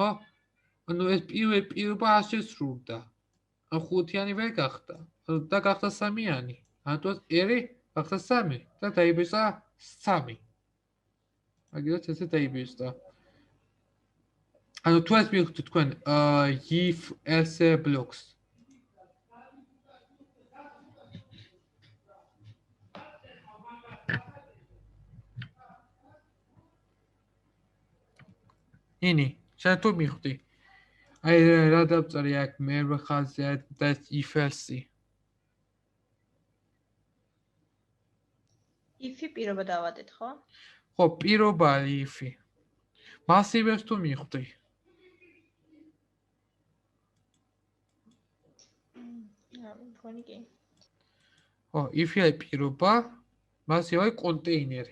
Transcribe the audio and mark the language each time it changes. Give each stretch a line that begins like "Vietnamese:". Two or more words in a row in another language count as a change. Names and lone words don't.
Georgian: ანუ ეს პირობა ასე სრულდა. ანუ 5-იანი ვერ გახდა. და გახდა 3-იანი. ანუ ერი გახდა 3 და დაიბეჭდა 3. მაგალითად ესე დაიბეჭდა. ანუ თუ ეს მივხვდით თქვენ
English: if else blocks.
Georgian: ინი, შენ თუ მივხვდი? აი რა დავწერე აქ მერვე ხაზზე და
English: if else.
Georgian: if-ი პირობა დავადეთ, ხო? ხო, პირობა არის if-ი. მასივებს თუ მივხვდი? მგონი კი. ხო, if-ი არის პირობა, მასივი არის კონტეინერი.